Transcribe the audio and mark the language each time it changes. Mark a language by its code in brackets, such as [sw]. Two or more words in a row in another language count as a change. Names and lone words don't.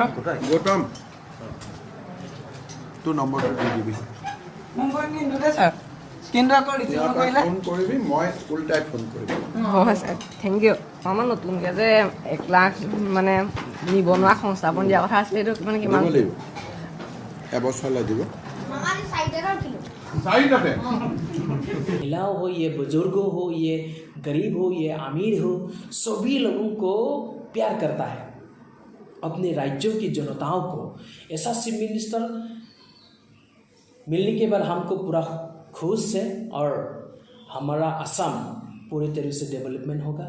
[as] গৌতম তোৰ নম্বৰটো দি দিবি। ছাৰ কিন্তু আকৌ ৰিচিভ নকৰিলে ফোন কৰিবি, মই [en] full time [as] ফোন কৰিবি। হয় ছাৰ, [en] thank you. [as] আমাৰ নতুনকৈ যে 1 লাখ মানে নিবনুৱা সংস্থাপন দিয়া কথা আছিলে, এইটো মানে কিমান লাগিব? এবছৰ লাগিব। [hi] महिला हो, ये बुजुर्ग हो, ये गरीब हो, ये अमीर हो, सभी लोगों को प्यार करता है, अपने राज्यों की जनताओं को। ऐसा [en] chief minister [hi] मिलने के बाद हमको पूरा खुश है और हमारा असम पूरी तरह से डेवलपमेंट होगा।